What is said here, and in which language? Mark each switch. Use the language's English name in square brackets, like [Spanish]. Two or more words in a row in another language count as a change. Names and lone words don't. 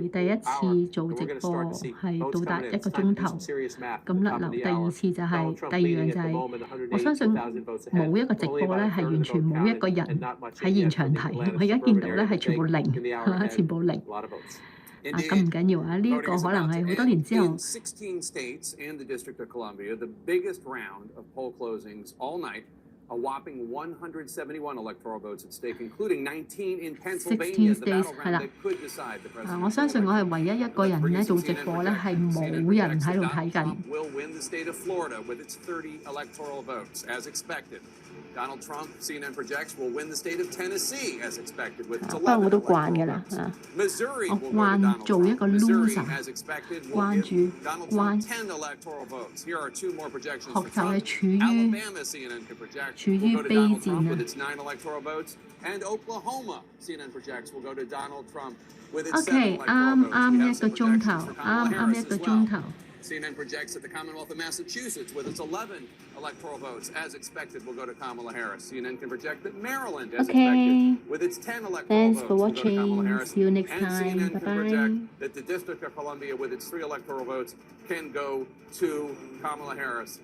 [Cantonese] 第一次做直播係到達1個鐘頭，咁甩流。第二次就係第二樣就係，我相信冇一個直播咧係完全冇一個人喺現場睇。我而家見到咧係全部零，全部零。咁唔緊要啊，呢一個可能係好多年之後。 [English] A whopping 171 electoral votes at stake, including 19 in Pennsylvania. 16 states 係啦。 [Cantonese] 我相信我係唯一一個人咧做直播咧係冇人喺度睇緊。 [English] Will win the state of Florida with its 30 electoral votes, as expected. Donald Trump, CNN projects, will win the state of Tennessee, as expected, with its 11 electoral votes. Missouri will go to Donald Trump. Missouri, as expected, will give Donald Trump 10 electoral votes. Here are 2 more projections for Trump. Alabama, CNN can project, will go to Donald Trump with its 9 electoral votes. And Oklahoma, CNN projects, will go to Donald Trump with its 7 electoral votes. [Cantonese] 啱一個鐘頭，啱一個鐘頭。 [English] CNN projects that the Commonwealth of Massachusetts, with its 11 electoral votes, as expected, will go to Kamala Harris. CNN can project that Maryland, as expected, with its 10 electoral votes, will go to Kamala Harris. See you next time. And CNN can Bye-bye. project that the District of Columbia, with its 3 electoral votes, can go to Kamala Harris.